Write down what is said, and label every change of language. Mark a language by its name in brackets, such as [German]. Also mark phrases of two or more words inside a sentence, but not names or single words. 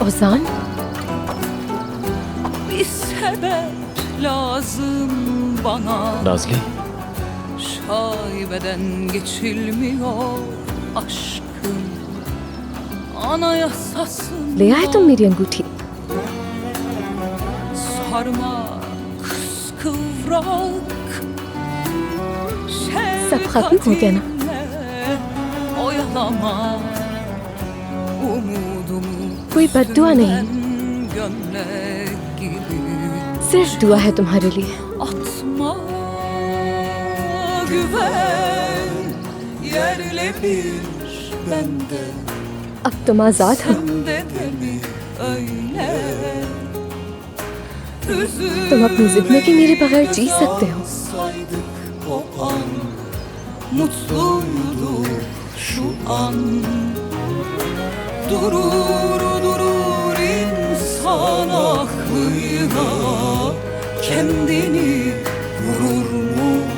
[Turkish] Ozan, bir sebep lazım bana. Nazlı, Şaibeden geçilmiyor aşkım, anayasasında. [Hindi] ले आए तुम मेरी अंगूठी? [Turkish] Sarmak kıskıvrak, [Hindi] सब खत्म हो गया ना? [Turkish] şefkatinle oyalama. Umudumu [Hindi] कोई बद्दुआ नहीं, [Turkish] gömlek gibi [Hindi] सिर्फ दुआ है तुम्हारे लिए. [Turkish] atma. Güven yerle bir bende, [Hindi] अब तुम आजाद हो. [Turkish] sende de mi öyle? [Hindi] तुम अपनी जिंदगी मेरे बगैर जी सकते हो. [Turkish] Saydık o an, mutluyduk şu an. Durur durur insan aklıyla kendini vurur mu?